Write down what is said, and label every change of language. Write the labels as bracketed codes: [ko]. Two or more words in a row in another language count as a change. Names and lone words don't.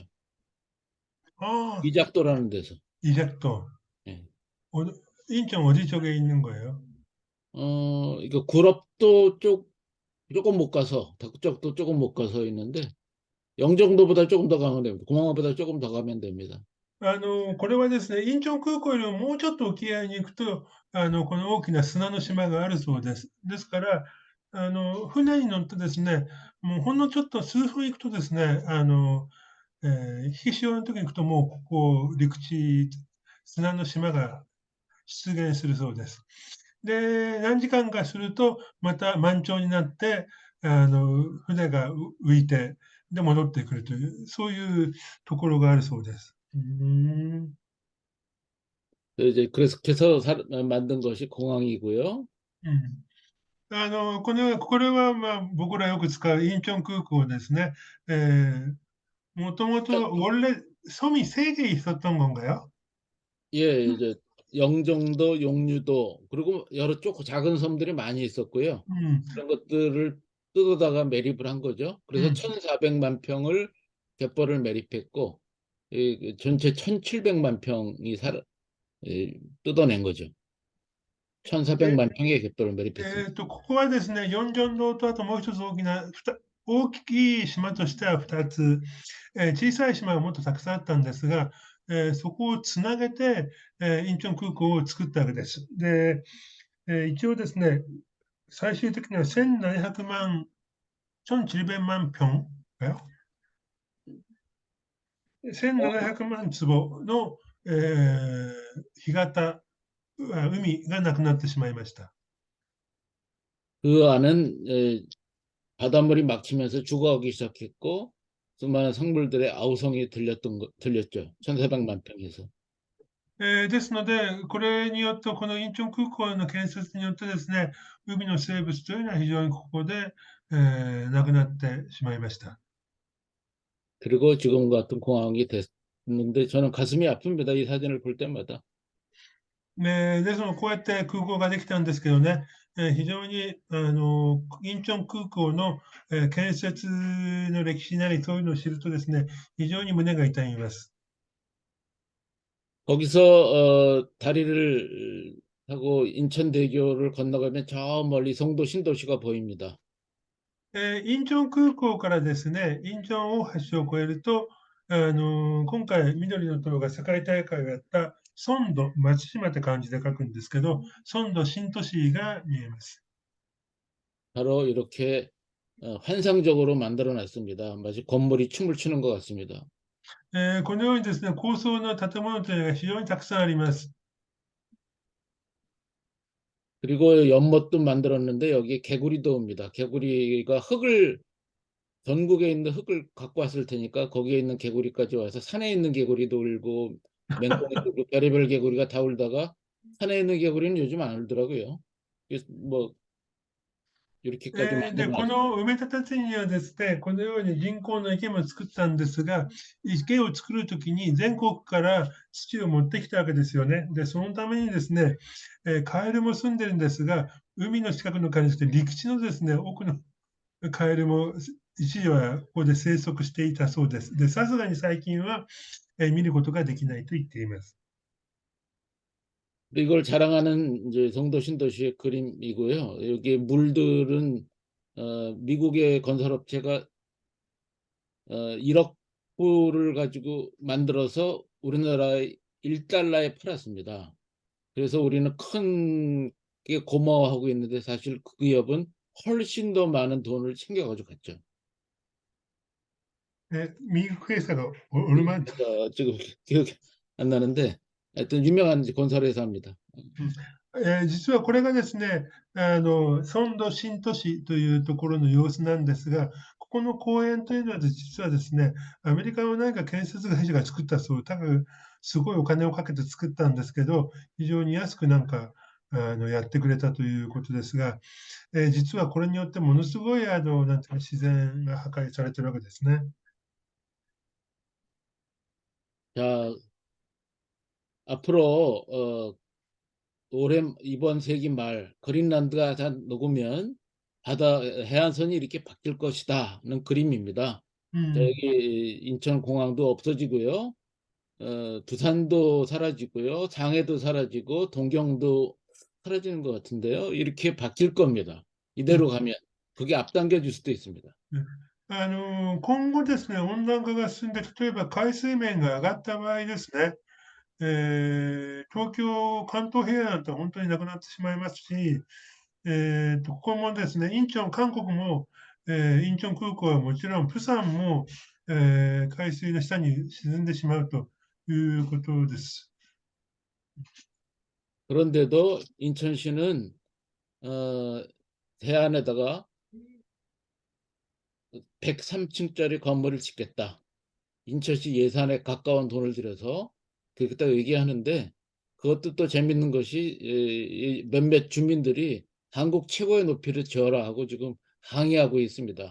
[ko] 아, 이작도라는 데서. 이색도. 예. 어, 인천 어디 쪽에 있는 거예요? 이거 구럽도 조금 못 가서 덕적도 조금 못 가서 있는데 영종도보다 조금 더 가면 됩니다. 공항보다 조금 더 가면 됩니다. [ja] これはですね、インチョン空港よりももうちょっと沖合に行くと、この大きな砂の島があるそうです。ですから、船に乗ってですね、もうほんのちょっと数分行くとですね、引き潮の時に行くともうここ陸地、砂の島が出現するそうです。で、何時間かすると、また満潮になって、船が浮いて、で、戻ってくるという、そういうところがあるそうです。 [ko] 그래서 만든 것이 공항이고요. [ja] うん。これは、まあ、僕らよく使うインチョン空港ですね。 [ko] もともと 원래 섬이 3개 있었던 건가요? 예, 이제 영종도, 용류도 그리고 여러 쪽 작은 섬들이 많이 있었고요. 음, 그런 것들을 뜯어다가 매립을 한 거죠. 그래서 음. 1,400만 평을 갯벌을 매립했고 전체 1,700만 평이 뜯어낸 거죠. 1,400만 평의 객도를 매립했습니다. [ja] ここはですね、ヨンジョン島とあともう一つ大きい島としては2つ、小さい島はもっとたくさんあったんですが、そこをつなげて、インチョン空港を作ったわけです。で、一応ですね、最終的には1700 万、 [ko] 1,700만 평、 [ja] 1700 万坪の、干潟、海がなくなってしまいました。 [ko] 그 안은 바닷물이 막히면서 죽어가기 시작했고 수많은 생물들의 아우성이 들렸죠. 1,400만 평에서. [ja] ですので、これによって、このインチョン空港の建設によってですね、海の生物というのは非常にここで、亡くなってしまいました。 [ko] 그리고 지금 같은 공항이 됐는데 저는 가슴이 아픕니다. 이 사진을 볼 때마다. [ja] ですので、こうやって空港ができたんですけどね、非常にインチョン空港の、建設の歴史なり、そういうのを知るとですね、非常に胸が痛みます。 [ko] 거기서 다리를 타고 인천대교를 건너가면 저 멀리 송도 신도시가 보입니다. [ja] インチョン空港からですね、インチョン大橋を越えると、今回、緑の党が世界大会をやったソンド、松島って漢字で書くんですけど、ソンド新都市が見えます。 [ko] 바로 이렇게 환상적으로 만들어 놨습니다. 마치 건물이 춤을 추는 것 같습니다. [ja] このようにですね、高層の建物というのが非常にたくさんあります。 [ko] 그리고 연못도 만들었는데 여기에 개구리도 옵니다. 개구리가 전국에 있는 흙을 갖고 왔을 테니까 거기에 있는 개구리까지 와서 산에 있는 개구리도 울고 맹꽁이도 울고 별의별 개구리가 다 울다가 산에 있는 개구리는 요즘 안 울더라고요. 그래서 뭐 이렇게까지 [ja] で、こ [ko] 만들어놨. [ja] の埋め立て地にはですね、このように人工の池も作ったんですが、池を作るときに全国から土を持ってきたわけですよね。で、そのためにですね、カエルも住んでるんですが、海の近くのカエルじゃなくて陸地のですね、奥のカエルも一時はここで生息していたそうです。で、さすがに最近は、見ることができないと言っています。 [ko] 이걸 자랑하는 이제 송도 신도시의 그림이고요. 여기 물들은 미국의 건설업체가 1억 불을 가지고 만들어서 우리나라에 1달러에 팔았습니다. 그래서 우리는 게 고마워하고 있는데 사실 그 기업은 훨씬 더 많은 돈을 챙겨가지고 갔죠. ミルク 회사가 얼마 지금 기억이 안 나는데 하여튼 유명한 건설 회사입니다. [ja] 実はこれがですね、ソンド新都市というところの様子なんですが、ここの公園というのは実はですね、アメリカの何か建設会社が作ったそう、多分すごいお金をかけて作ったんですけど、非常に安くなんかやってくれたということですが、実はこれによってものすごいなんていうか自然が破壊されてるわけですね。 [ko] 자, 앞으로 이번 세기 말 그린란드가 다 녹으면 해안선이 이렇게 바뀔 것이다는 그림입니다. 자, 여기 인천공항도 없어지고요. 두산도 사라지고요. 장해도 사라지고 동경도 사라지는 것 같은데요. 이렇게 바뀔 겁니다. 이대로 가면 그게 앞당겨 줄 수도 있습니다. [ja] 今後ですね、温暖化が進んで、例えば海水面が上がった場合ですね、東京、関東平野なんて本当になくなってしまいますし、ここもですね、インチョン、韓国も、インチョン空港はもちろん、プサンも、海水の下に沈んでしまうということです。 [ko] 그런데도 인천시는 해안에다가 103층짜리 건물을 짓겠다. 인천시 예산에 가까운 돈을 들여서 그렇게 얘기하는데 그것도 또 재밌는 것이 몇몇 주민들이 한국 최고의 높이를 지어라 하고 지금 항의하고 있습니다.